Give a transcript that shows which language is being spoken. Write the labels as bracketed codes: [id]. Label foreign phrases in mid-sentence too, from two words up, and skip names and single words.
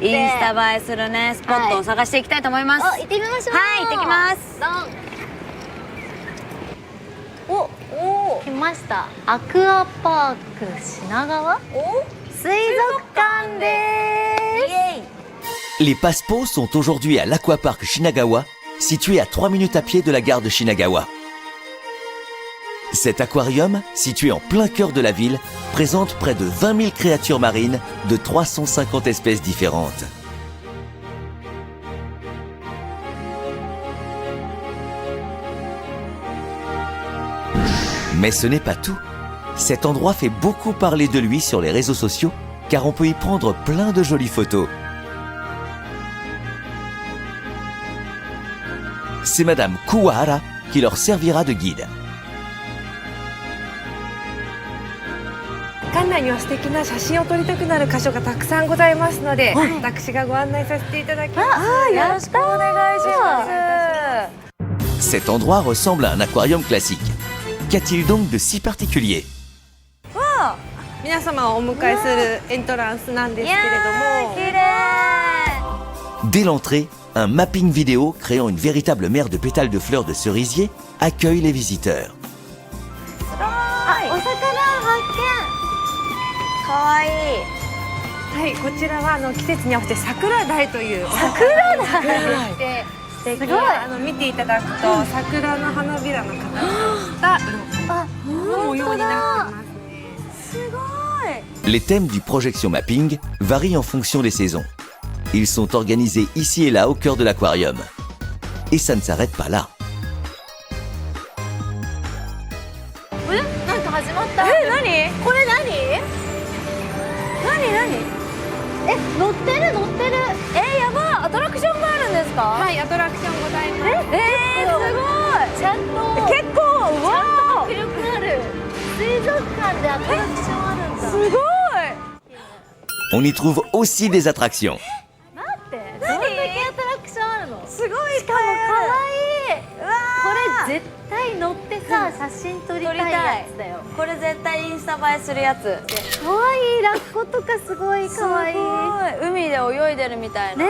[ja] インスタ映えするねスポットを探していきたいと思います。行ってみましょう。はい、行ってきます。来ました。アクアパーク品川水族館です。 [fr] Les Passepo sont aujourd'hui à l'Aquapark Shinagawa, situé à 3 minutes à pied de la gare de Shinagawa. Cet aquarium, situé en plein cœur de la ville, présente près de 20 000 créatures marines de 350 espèces différentes. Mais ce n'est pas tout. Cet endroit fait beaucoup parler de lui sur les réseaux sociaux, car on peut y prendre plein de jolies photos. C'est Madame Kuwahara qui leur servira de guide. [ja] 館内には素敵な写真を撮りたくなる箇所がたくさんございますので、私がご案内させていただきます。よろしくお願いします。 [fr] Cet endroit ressemble à un aquarium classique. Qu'a-t-il donc de si particulier? [ja] 皆様をお迎えするエントランスなんですけれども、綺麗。 [fr] Dès l'entrée, un mapping vidéo créant une véritable mer de pétales de fleurs de cerisier accueille les visiteurs. [ja] お魚発かわいい。はい、こちらは季節に合わせて桜鯛という桜鯛で、すごい見ていただくと桜の花びらの形をした模様になってます。 [fr] Les thèmes du projection mapping varient en fonction des saisons. Ils sont organisés ici et là au cœur de l'aquarium. Et ça ne s'arrête pas là. [ja] なんか始まった。何？これ何？乗ってる。やばい。アトラクションがあるんですか？はい、アトラクションございます。すごい。ちゃんと結構わ迫力ある。水族館でアトラクションあるんだ。すごい。 [fr] On y trouve aussi des attractions. [ja] 待って、どんだけアトラクションあるの？すごい。しかも可愛い。これ絶対乗ってさ、写真撮りたいやつだよ。これ絶対インスタ映えするやつ。可愛いラッコとかすごい可愛い。すごい。海で泳いでるみたいな。